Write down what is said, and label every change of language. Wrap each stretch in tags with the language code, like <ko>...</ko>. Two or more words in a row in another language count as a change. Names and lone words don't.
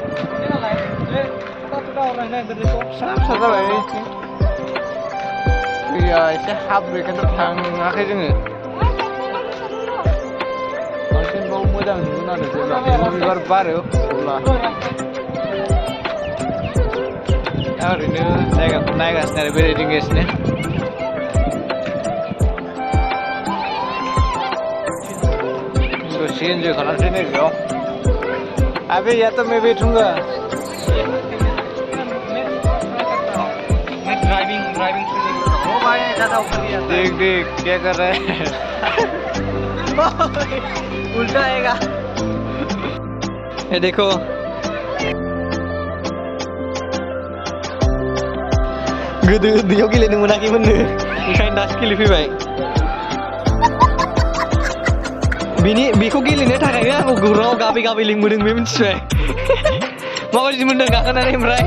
<brx>फिसा फिसा जाबाय दैया एसे हाब्रेखायथ' थाङाखै जोङो बांसिन बाव मोजां नुगोन आरो जेब्ला बिबार बारो अब्ला दा ओरैनो जायगाखौ नायगासिनो आरो बेरायदिंगासिनो दसे एन्जय खालामसै नैबेयाव</brx> <hi>अबे यहाँ तो मैं बैठूंगा देख देख क्या कर रहा है उल्टा आएगा ये देखो</hi> <brx>गोदो उन्दैयाव गेलेनो मोनाखैमोननो ओंखायनो दासो गेलेफैबाय बेखौ गेलेनो थाखायनो आंखौ गौराङाव गाबै गाबै लिंबोदों बे मिथिबाय माबायदि मोन्दों गाखोनानै ओमफ्राय</brx>